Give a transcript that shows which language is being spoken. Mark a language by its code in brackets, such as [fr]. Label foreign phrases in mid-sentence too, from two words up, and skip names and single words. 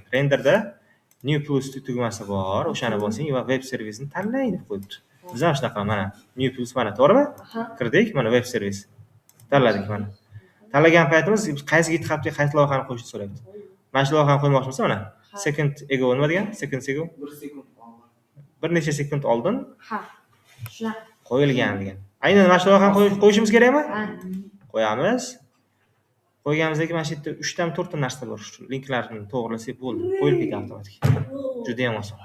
[uz] Renderda [en] new plus [uz] tugmasi bor. O'shani bosing va web servisini tanlang deb qo'yibdi. Biz ham shunaqa mana. [en] New plus [uz] mana, to'g'rimi? Kirdik, mana web servis. Tanladik mana. Tanlagan paytimiz qaysi GitHubga qaysi loyihani qo'yishni so'rayapti. Mana shu loyihani qo'ymoqchimiz mana. [en] Second ago [uz] nima degan? [en] Second ago [uz] 1 sekund oldin. Bir necha sekund oldin Shunaqa. qo'yilgan degan. Aynan mana shu loyihani qo'yishimiz kerakmi? Qo'yamiz. Qo'yganimizdagi mana shu yerda 3 dan 4 ta narsa bor. Shu linklarni to'g'rilasak bo'ldi. Qo'yilib ketadi avtomatik. Juda ham oson.